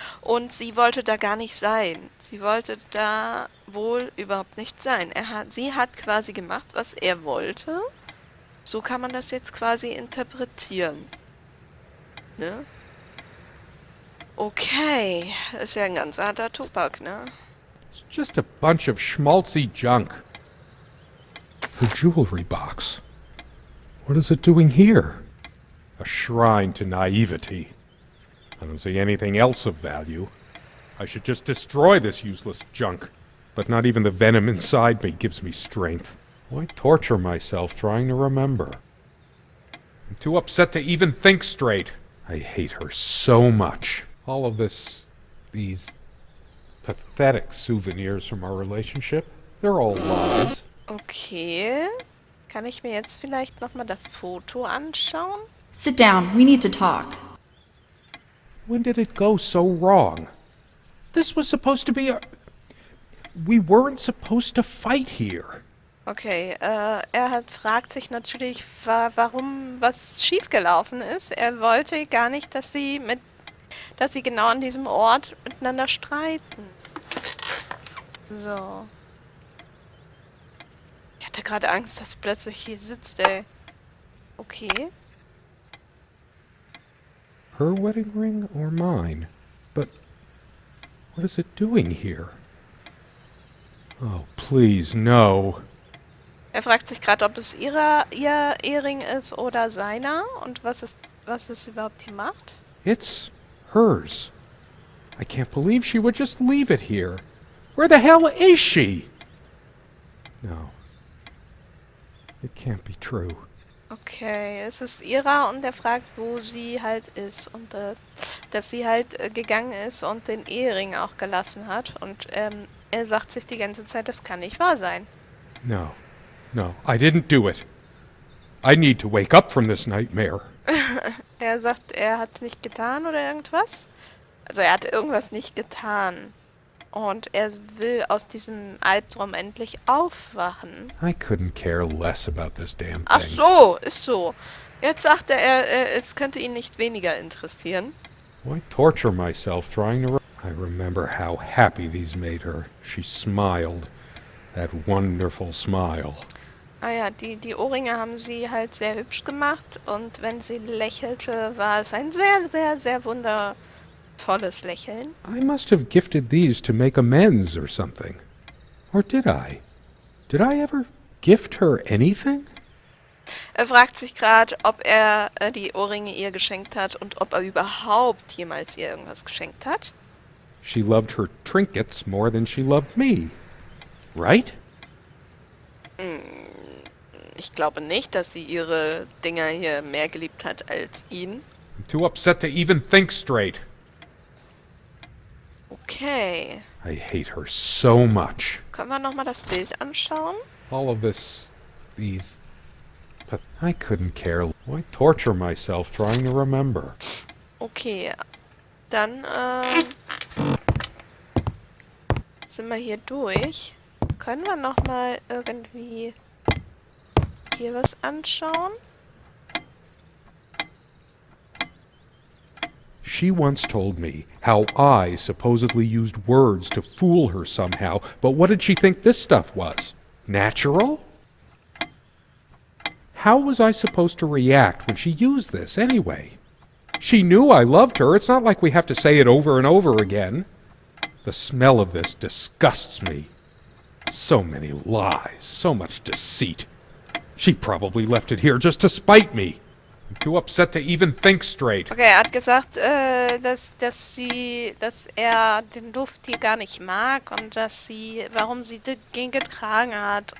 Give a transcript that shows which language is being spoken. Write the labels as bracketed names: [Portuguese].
[German] Und sie wollte da gar nicht sein. Sie wollte da wohl überhaupt nicht sein. Sie hat quasi gemacht, was er wollte. So kann man das jetzt quasi interpretieren. Ne? Okay, ist ja ein ganz harter Tobak, ne? [English] It's just a bunch of schmaltzy junk. The jewelry box. What is it doing here? A shrine to naivety. I don't see anything else of value. I should just destroy this useless junk. But not even the venom inside me gives me strength. Why torture myself trying to remember? I'm too upset to even think straight. I hate her so much. All of these pathetic souvenirs from our relationship, they're all lies. Okay. [German] Kann ich mir jetzt vielleicht nochmal das Foto anschauen? [English] Sit down, we need to talk. When did it go so wrong? This was supposed to be a... We weren't supposed to fight here. [German] Okay, fragt sich natürlich, warum was schiefgelaufen ist. Er wollte gar nicht, dass sie genau an diesem Ort miteinander streiten. So. Ich hatte gerade Angst, dass sie plötzlich hier sitzt, ey. Okay. [English] Her wedding ring or mine? But what is it doing here? Oh, please, no. [German] Er fragt sich gerade, ob es ihr Ehering ist oder seiner und was es überhaupt hier macht. [English] It's hers. I can't believe she would just leave it here. Where the hell is she? No. It can't be true. [German] Okay, es ist ihrer und er fragt, wo sie halt ist und dass sie halt gegangen ist und den Ehering auch gelassen hat und er sagt sich die ganze Zeit, das kann nicht wahr sein. [English] No. No, I didn't do it. I need to wake up from this nightmare. [German] Er sagt, er hat es nicht getan oder irgendwas. Also er hat irgendwas nicht getan. Und er will aus diesem Albtraum endlich aufwachen. [English] I couldn't care less about this damn thing. [German] Ach so, ist so. Jetzt sagt es könnte ihn nicht weniger interessieren. [English] Why torture myself trying to... I remember how happy these made her. She smiled. That wonderful smile. [German] Ah ja, die Ohrringe haben sie halt sehr hübsch gemacht. Und wenn sie lächelte, war es ein sehr, sehr, sehr wundervolles Lächeln. [English] I must have gifted these to make amends or something. Or did I? Did I ever gift her anything? [German] Er fragt sich gerade, ob er die Ohrringe ihr geschenkt hat und ob er überhaupt jemals ihr irgendwas geschenkt hat. [English] She loved her trinkets more than she loved me. Right? [German] Ich glaube nicht, dass sie ihre Dinger hier mehr geliebt hat als ihn. [English] I'm too upset to even think straight. Okay. I hate her so much. [German] Können wir nochmal das Bild anschauen? [English] All of these... I couldn't care. Why torture myself trying to remember? [German] Okay. Dann, sind wir hier durch. Können wir nochmal irgendwie hier was anschauen? [English] She once told me how I supposedly used words to fool her somehow, but what did she think this stuff was? Natural? How was I supposed to react when she used this anyway? She knew I loved her. It's not like we have to say it over and over again. The smell of this disgusts me. So many lies, so much deceit. She probably left it here just to spite me. I'm too upset to even think straight. [German] Okay, er hat gesagt, dass er den Duft hier gar nicht mag und warum sie den getragen hat.